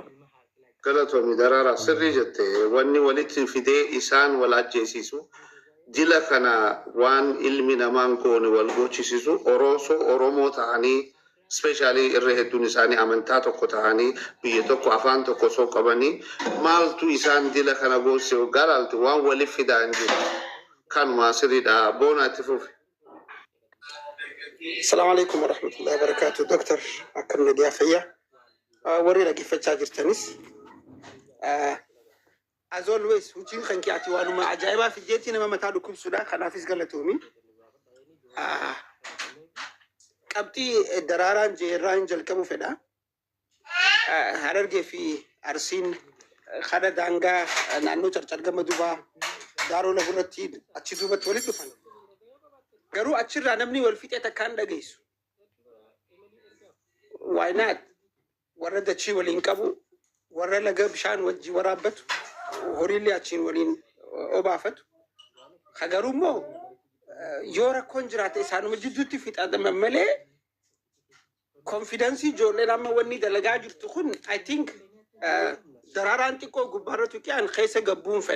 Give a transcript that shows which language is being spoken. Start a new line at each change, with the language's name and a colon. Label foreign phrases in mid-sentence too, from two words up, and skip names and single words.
Oromo: Galatoomi daraara sirrii jette wanni walitti fidee isaan wal ajjeesisu dila kana waan ilmi namaan goone wal gochisisu Oromoo ta'anii especially irra hedduun isaanii amantaa tokko ta'anii biyya tokko afaan tokko soo qabanii maaltu isaan dila kana goose garaalti waan waliif fidaa hin jiru kanuma sirriidha boonaatti fufi.
Arabic: السلام عليكم ورحمة الله وبركاته.
Oromo: Doctor akkam nagaa fayyaa. Warri dhaggeeffachaa jirtanis
English: as always
Oromo: hojiin kan keeti waanuma ajaa'ibaa fi jeetii nama mataa dhukkubsuudha kanaafis galatoomi. Qabxii daraaraan jeerraan jalqabu fedha. Harargee fi Arsiin kana daangaa naannoo carcar gama dubaa daaroo lafarratti achi duubatti walitti dhufan. Garuu achirraa namni wal fixee takkaan dhageessu.
English: Why not?
Oromo: Warra dachii waliin qabu, warra laga bishaan wajji waraabbatu, horiillee achiin waliin obaafatu. Garuu immoo yoo rakkoon jiraate isaanuma jidduutti fixaadama malee konfidensii ijoolleen amma wanni dalagaa jirtu kun
English: I think
Oromo: daraaraan xiqqoo gubbaarra tuqiyaan keessa gabbuun fedha.